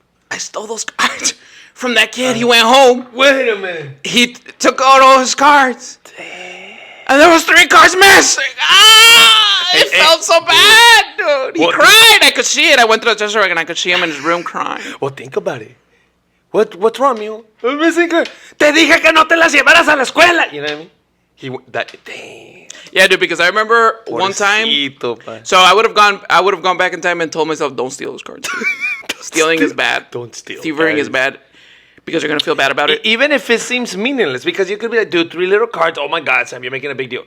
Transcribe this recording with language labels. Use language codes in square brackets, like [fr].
[en] I stole those cards from that kid. He went home. Wait a minute. He took out all his cards. Damn. And there was 3 cards missing. It felt so bad, dude. He cried. I could see it. I went to the TheTesseract and I could see him in his room crying. Well, think about it. What's wrong, [es] mijo? [en] I'm missing card. [es] Te dije que no te las llevaras a la escuela. [en] You know what I mean? Damn. Yeah, dude. Because I remember one time. So I would have gone back in time and told myself, don't steal those cards. Stealing is bad. Don't steal. Thieving is bad. Because you're gonna feel bad about it. Even if it seems meaningless, because you could be like, dude, 3 little cards. Oh my God, Sam, you're making a big deal.